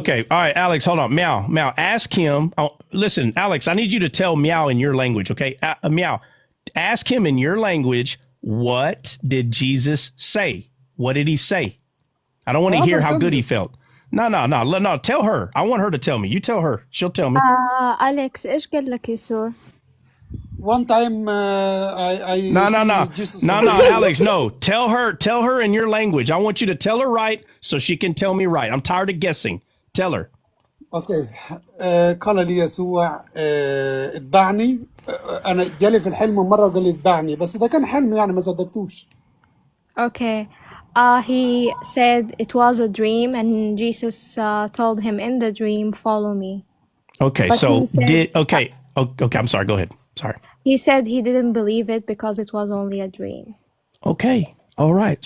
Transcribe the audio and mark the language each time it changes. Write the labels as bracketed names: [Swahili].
[English] Okay, all right, Alex, hold on. Meow, ask him. Oh, listen, Alex, I need you to tell Meow in your language, okay? Meow, ask him in your language, what did Jesus say? What did he say? I don't want to hear how good he felt. No. Tell her. I want her to tell me. You tell her. She'll tell me. [Arabic] Alex, إيش قال لك يسوع? [English] One time I Jesus. No, Alex, no. Tell her in your language. I want you to tell her right so she can tell me right. I'm tired of guessing. Tell her. [Arabic] Okay. قال لي يسوع اتبعني. أنا جالي في الحلم مرة قال لي اتبعني بس ده كان حلم يعني ما صدقتوش. [English] Okay. He said it was a dream, and Jesus told him in the dream, "Follow me." Okay, But so he said, okay. I'm sorry. Go ahead. Sorry. He said he didn't believe it because it was only a dream. Okay. All right.